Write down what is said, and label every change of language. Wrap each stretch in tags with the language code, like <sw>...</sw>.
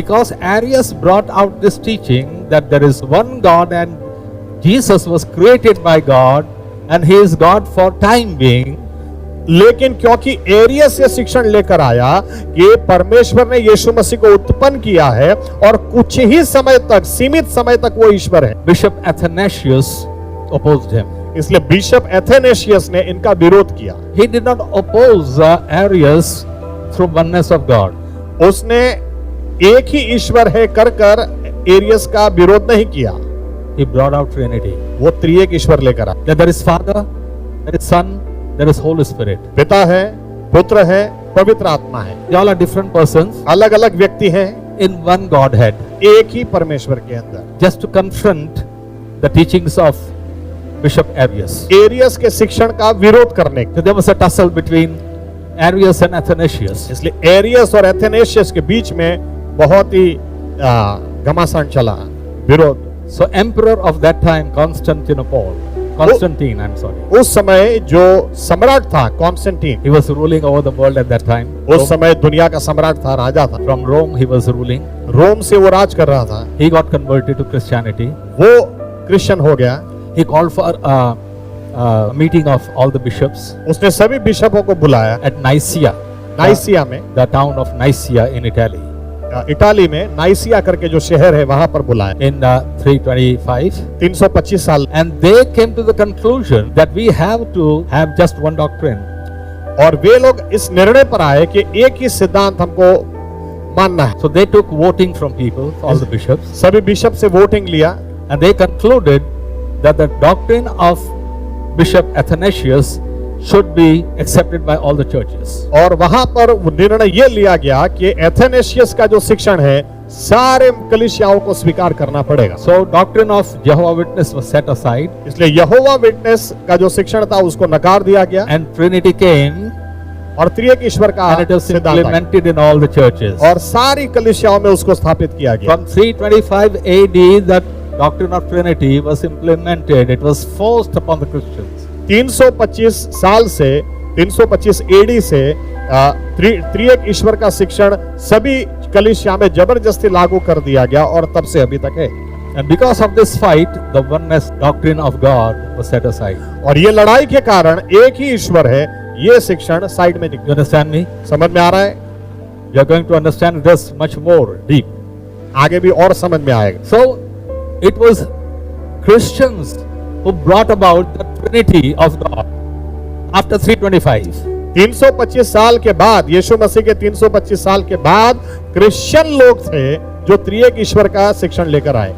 <en>because Arius brought out this teaching that there is one God and Jesus was created by God and he is God for time being,</en> <hi>लेकिन क्योंकि areas ये शिक्षण लेकर आया कि परमेश्वर ने यीशु मसीह को उत्पन्न किया है और कुछ ही समय तक, सीमित समय तक वो ईश्वर है,</hi> <en>Bishop Athanasius opposed him.</en> <hi>इसलिए बिशप एथेनेशियस ने इनका विरोध किया।</hi> <en>He did not oppose Arius through oneness of God.</en> <hi>उसने एक ही ईश्वर है कर कर एरियस का विरोध नहीं किया,</hi> <en>He brought out Trinity.</en> <hi>वो त्रिएक ईश्वर लेकर आया।</hi> <en>That there is Father, there is Son, there is Holy Spirit.</en> <hi>पिता है, पुत्र है, पवित्र आत्मा है,</hi> <en>They all are different persons</en> <hi>अलग अलग व्यक्ति हैं</hi> <en>in one Godhead.</en> <hi>एक ही परमेश्वर के अंदर।</hi> <en>Just to confront the teachings of Bishop Arius.</en> <hi>Areas के शिक्षण का विरोध करने के,</hi> <en>So there was a tussle between Arius and Athanasius.</en> <hi>इसलिए एरियस और एथेनेशियस के बीच में बहुत ही घमासान चला, विरोध।</hi> <en>So emperor of that time, Constantine, I'm sorry.</en> <hi>उस समय जो सम्राट था Constantine,</hi> <en>He was ruling over the world at that time.</en> <hi>उस समय दुनिया का सम्राट था, राजा था।</hi> <en>From Rome he was ruling.</en> <hi>रोम से वो राज कर रहा था।</hi> <en>He got converted to Christianity.</en> <hi>वो क्रिश्चियन हो गया।</hi> <en>He called for a meeting of all the bishops</en> <hi>उसने सभी बिशपों को बुलाया</hi> <en>at Nicaea.</en> <hi>नाइसिया में,</hi> <en>the town of Nicaea in Italy,</en> <hi>Italy में नाइसिया करके जो शहर है वहां पर बुलाया</hi> <en>in 325.</en> <hi>325 साल।</hi> <en>And they came to the conclusion that we have to have just one doctrine.</en> <hi>और वे लोग इस निर्णय पर आए कि एक ही सिद्धांत हमको मानना है।</hi> <en>So they took voting from people, all the bishops,</en> <hi>सभी बिशप से वोटिंग लिया</hi> <en>and they concluded that the doctrine of Bishop Athanasius should be accepted by all the churches.</en> <hi>और वहां पर वो निर्णय ये लिया गया कि एथेनेशियस का जो शिक्षण है सारे कलीसियाओं को स्वीकार करना पड़ेगा।</hi> <en>So doctrine of Jehovah Witness was set aside,</en> <hi>इसलिए यहोवा विटनेस का जो शिक्षण था उसको नकार दिया गया</hi> <en>and Trinity came,</en> <hi>और त्रिएक ईश्वर का</hi> <en>and it was</en> <hi>सिद्धांत आ गया।</hi> <en>implemented in all the churches.</en> <hi>और सारी कलीसियाओं में उसको स्थापित किया गया।</hi> <en>From 325 AD, that doctrine of Trinity was implemented. It was forced upon the Christians.</en> <hi>325 साल से 325 एडी से त्रिएक ईश्वर का शिक्षण सभी कलीसिया में जबरदस्ती लागू कर दिया गया और तब से अभी तक है।</hi> <en>And because of this fight, the oneness doctrine of God was set aside.</en> <hi>और ये लड़ाई के कारण एक ही ईश्वर है, ये शिक्षण साइड में</hi> <en>You understand me?</en> <hi>समझ में आ रहा है?</hi> <en>You are going to understand this much more deep.</en> <hi>आगे भी और समझ में आएगा।</hi> <en>So, it was Christians who brought about the Trinity of God after 325.</en> <hi>325 साल के बाद, यीशु मसीह के 325 साल के बाद क्रिश्चियन लोग थे जो त्रिएक ईश्वर का शिक्षण लेकर आए।</hi>